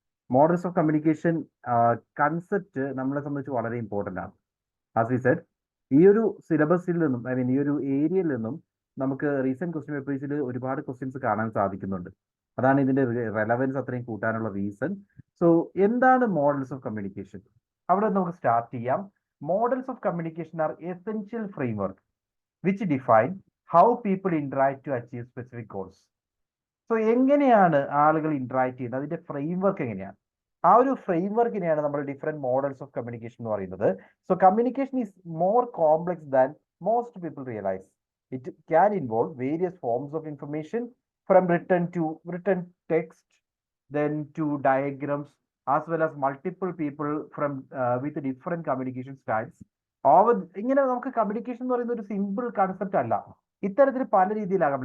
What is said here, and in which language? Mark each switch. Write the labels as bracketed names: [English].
[Malayalam] Models of communication concept നമ്മളെ സംബന്ധിച്ച് വളരെ ഇമ്പോർട്ടൻ്റ് ആണ്. [English] as we said, [Malayalam] ഈ ഒരു സിലബസിൽ നിന്നും ഈ ഒരു ഏരിയയിൽ നിന്നും നമുക്ക് റീസെന്റ് ക്വസ്റ്റ്യൻ പേപ്പേഴ്സിൽ ഒരുപാട് ക്വസ്റ്റ്യൻസ് കാണാൻ സാധിക്കുന്നുണ്ട്. അതാണ് ഇതിന്റെ റെലവൻസ് അത്രയും കൂട്ടാനുള്ള റീസൺ. സോ എന്താണ് മോഡൽസ് ഓഫ് കമ്മ്യൂണിക്കേഷൻ? അവിടെ നമുക്ക് സ്റ്റാർട്ട് ചെയ്യാം. [English] Models of communication are essential framework which define how people interact to achieve specific goals. [Malayalam] So എങ്ങനെയാണ് ആളുകൾ ഇന്ററാക്ട് ചെയ്യുന്നത്, അതിന്റെ ഫ്രെയിംവർക്ക് എങ്ങനെയാണ്? ആ ഒരു ഫ്രെയിംവർക്കിനെയാണ് നമ്മൾ ഡിഫറെന്റ് മോഡൽസ് ഓഫ് കമ്മ്യൂണിക്കേഷൻ എന്ന് പറയുന്നത്. [English] So communication is more complex than most people realise. It can involve various forms of information from written text, then to diagrams, as well as multiple people from with different communication styles. [Malayalam] ഇങ്ങനെ നമുക്ക് communication എന്ന് പറയുന്ന ഒരു simple concept അല്ല. ഇത്തരത്തിൽ പല രീതിയിലാകാം.